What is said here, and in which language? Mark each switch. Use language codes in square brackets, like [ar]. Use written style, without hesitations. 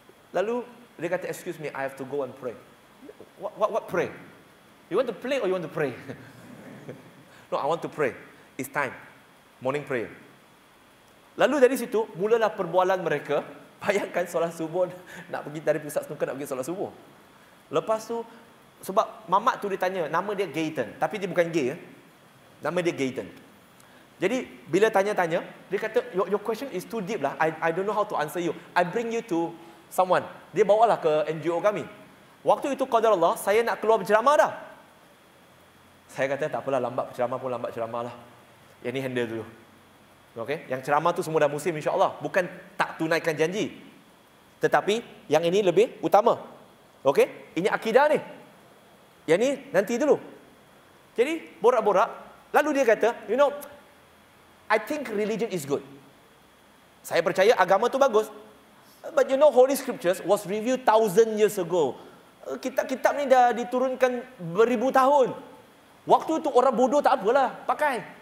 [ms] Lalu dia kata, [en] excuse me, I have to go and pray. What pray? You want to play or you want to pray? No, I want to pray. It's time. Morning prayer. [ms] Lalu dari situ, mulalah perbualan mereka. Bayangkan solat subuh, nak pergi dari pusat snooker, nak pergi solat subuh. Lepas tu, sebab mamak tu dia tanya, nama dia Gayton. Tapi dia bukan gay. Nama dia Gayton. Jadi, bila tanya-tanya, dia kata, [en] your question is too deep [ms] lah. [en] I don't know how to answer you. I bring you to someone. [ms] Dia bawalah ke NGO kami. Waktu itu, qadarullah, saya nak keluar berceramah dah. Saya kata, tak apalah, lambat berceramah pun lambat ceramah lah. Yang ni handle dulu. Okay? Yang ceramah tu semua dah musim, insyaAllah. Bukan tak tunaikan janji. Tetapi, yang ini lebih utama. Okay? Ini akidah ni. Yang ni, nanti dulu. Jadi, borak-borak. Lalu dia kata, [en] I think religion is good. [ms] Saya percaya agama tu bagus. [en] But Holy Scriptures was revealed 1,000 years ago. [ms] Kitab-kitab ni dah diturunkan beribu tahun. Waktu itu orang bodoh tak apalah, pakai.